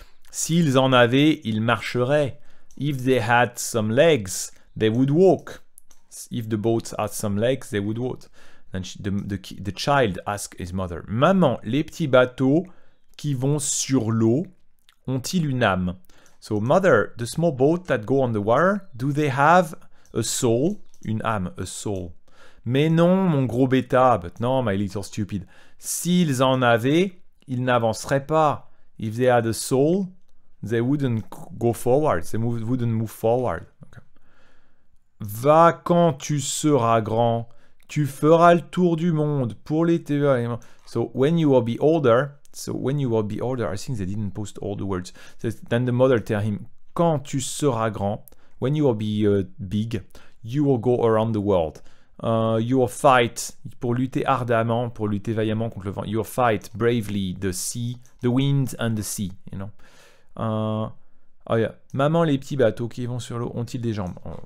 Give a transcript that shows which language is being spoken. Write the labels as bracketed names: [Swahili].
[French] S'ils en avaient, ils marcheraient. [English] If they had some legs, they would walk. If the boats had some legs, they would walk. And the child asked his mother, [French] Maman, les petits bateaux qui vont sur l'eau ont-ils une âme? [English] So, mother, the small boat that go on the water, do they have a soul? [French] Une âme, [English] a soul. [French] Mais non, mon gros bêta, [English] but no, my little stupid. [French] S'ils en avaient, ils n'avanceraient pas. [English] If they had a soul, they wouldn't go forward. They wouldn't move forward. [French] Okay. Va quand tu seras grand. Tu feras le tour du monde pour l'été. [English] So when you will be older, I think they didn't post all the words. So then the mother tell him, [French] quand tu seras grand, [English] when you will be big, you will go around the world. You will fight, [French] pour lutter ardemment, pour lutter vaillamment contre le vent. [English] You will fight bravely the sea, the wind and the sea, you know. Oh yeah. [French] Maman, les petits bateaux qui vont sur l'eau ont-ils des jambes?